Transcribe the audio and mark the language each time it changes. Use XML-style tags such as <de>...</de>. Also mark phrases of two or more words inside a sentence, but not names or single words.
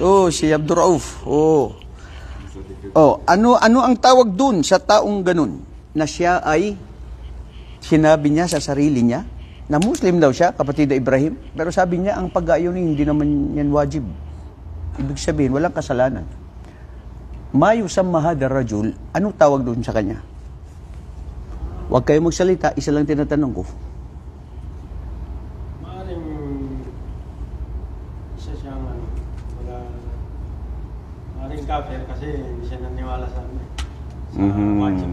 <tl>Oh, si Abdurrauf. Oh. Oh, ano ang tawag dun sa taong ganun? Na siya ay sinabi niya sa sarili niya na Muslim daw siya, kapatid na Ibrahim. Pero sabi niya, ang pag-ayunin hindi naman yan wajib. Ibig sabihin, walang kasalanan.</tl> <ar>ما يسمى هذا رجل,</ar> <tl>anong tawag dun sa kanya? Huwag kayo magsalita, isa lang tinatanong ko. Kafir kasi hindi siya naniwala sa wajib.</tl>